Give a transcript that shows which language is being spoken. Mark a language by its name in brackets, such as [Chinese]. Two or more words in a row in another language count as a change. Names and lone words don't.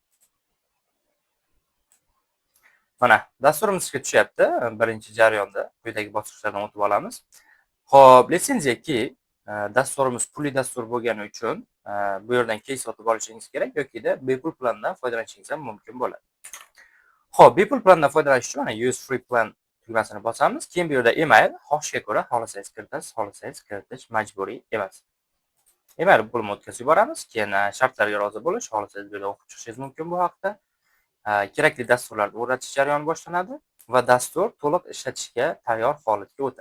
[Uzbek] Mana dasturimiz ishga tushyapti. Birinchi jarayonda quyidagi bosqichlardan o'tib olamiz. Xo'p, litsenziya key dasturimiz pulli dastur bo'lgani uchun bu yerdan key sotib olishingiz kerak yoki-da bepul plandan foydalanishingiz ham mumkin bo'ladi. Xo'p, bepul plandan foydalanish uchun mana [English] use free plan [Uzbek] tugmasini bosamiz. Keyin bu yerda email xohishga ko'ra xohlasangiz kiritasiz, xohlasangiz kiritish majburiy emas. Email pulini o'tkazib yuboramiz. Keyin shartlarga rozi bo'lish, xohlasangiz bu yerda o'qib chiqishingiz mumkin bu haqda. Kerakli dasturlarni o'rnatish jarayoni boshlanadi va dastur to'liq ishlatishga tayyor holatga o'tadi.